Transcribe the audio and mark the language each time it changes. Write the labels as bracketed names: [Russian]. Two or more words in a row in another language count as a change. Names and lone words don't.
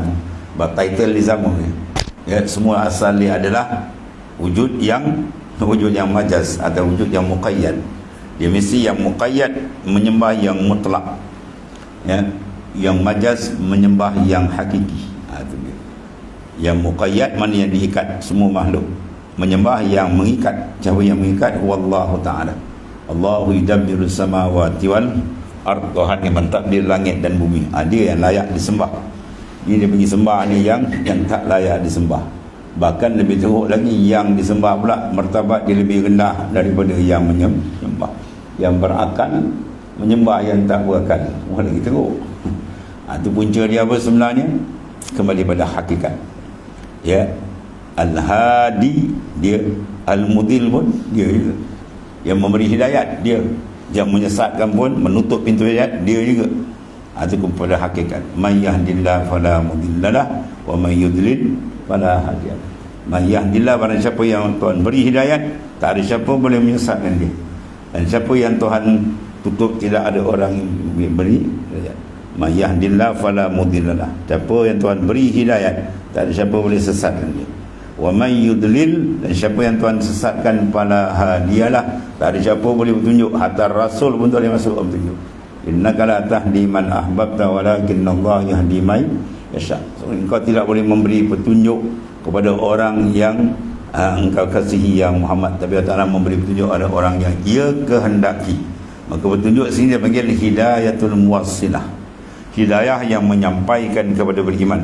[Malay] Sebab title di sama, ya, semua asal dia adalah wujud yang majaz atau wujud yang muqayyad. Dia mesti yang muqayyad menyembah yang mutlak, ya, yang majaz menyembah yang hakiki. Itu dia. Yang muqayyad mana yang diikat, semua makhluk menyembah yang mengikat. Siapa yang mengikat? [Arabic] والله تعالى. الله يدبر السماوات والأرض. [Malay] Tuhan yang mentadbir langit dan bumi. Dia yang layak disembah. Ini dia pergi sembah ni yang tak layak disembah. Bahkan lebih teruk lagi, yang disembah pula martabat dia lebih rendah daripada yang menyembah. Yang berakal menyembah yang tak berakal, lagi teruk. Itu punca dia apa sebenarnya? Kembali pada hakikat, ya. Al-Hadi dia, Al-Mudil pun dia juga. Yang memberi hidayat dia, yang menyesatkan pun, menutup pintu hidayat dia juga. Itu kepada hakikat. [Arabic] من يهد الله فلا مضل له ومن يضلل فلا هادي له. من يهد الله, [Malay] pada siapa yang Tuhan beri hidayat, tak ada siapa boleh menyesatkan dia. Dan siapa yang Tuhan tutup, tidak ada orang yang beri hidayat. [Arabic] من يهد الله فلا مضل له. [Malay] Siapa yang Tuhan beri hidayat, tak ada siapa boleh sesatkan dia. [Arabic] ومن يضلل, [Malay] dan siapa yang Tuhan sesatkan, [Arabic] فلا هادي له, [Malay] tak ada siapa boleh bertunjuk. Hatta Rasul pun tak boleh masuk bertunjuk. [Arabic] إنك لا تهدي من أحببت ولكن الله يهدي من يشاء. [Malay] So, engkau tidak boleh memberi petunjuk kepada orang yang engkau kasihi ya Muhammad, tapi Allah Ta'ala memberi petunjuk kepada orang yang ia kehendaki. Maka petunjuk sini dia panggil [Arabic] هداية الموصلة, [Malay] hidayah yang menyampaikan kepada beriman.